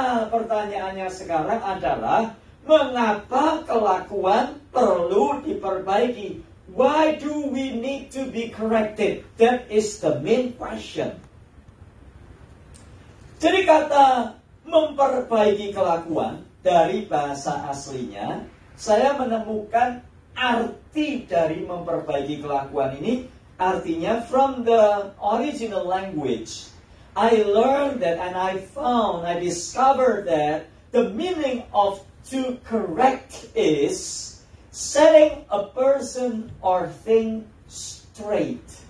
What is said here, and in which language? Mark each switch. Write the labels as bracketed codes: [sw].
[id] Pertanyaannya sekarang adalah, mengapa kelakuan perlu diperbaiki? [en] Why do we need to be corrected? That is the main question. [id] Jadi kata memperbaiki kelakuan dari bahasa aslinya, saya menemukan arti dari memperbaiki kelakuan ini. Artinya [en] from the original language, I learned that and I discovered that the meaning of to correct is setting a person or thing straight.